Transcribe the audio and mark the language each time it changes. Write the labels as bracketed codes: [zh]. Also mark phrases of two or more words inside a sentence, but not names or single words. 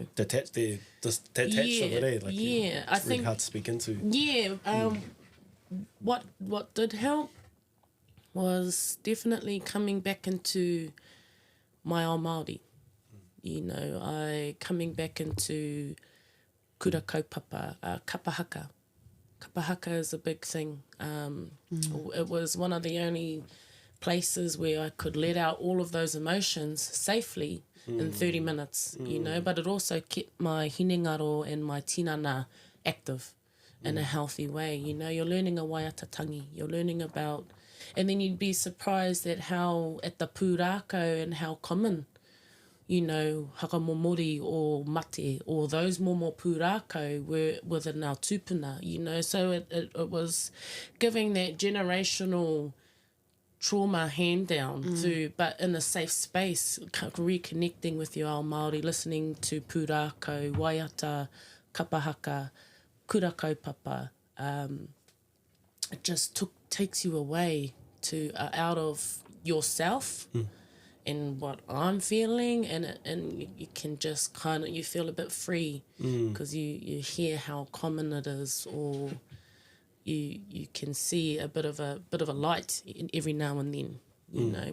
[en] Detached from it, eh? Like, it's really hard to speak into. Yeah, what did help was definitely coming back into my own Māori. You know, coming back into [mi] kura kaupapa, [en] kapahaka. Kapahaka is a big thing. It was one of the only places where I could let out all of those emotions safely in 30 minutes, you know, but it also kept my hinengaro and my tinana active in a healthy way. You know, you're learning a waiatatangi, you're learning about, and then you'd be surprised at how at the pūrākau and how common, you know, hakamomori or mate or those [mi] momo pūrākau [en] were within our tūpuna, you know, so it was giving that generational trauma hand down but in a safe space, reconnecting with your [mi] ao Māori, [en] listening to [mi] pūrākau, waiata, kapahaka, kura kaupapa. [en] It just takes you away to out of yourself and what I'm feeling, and you can just kind of, you feel a bit free because you hear how common it is, or you can see a bit of a light every now and then, you know.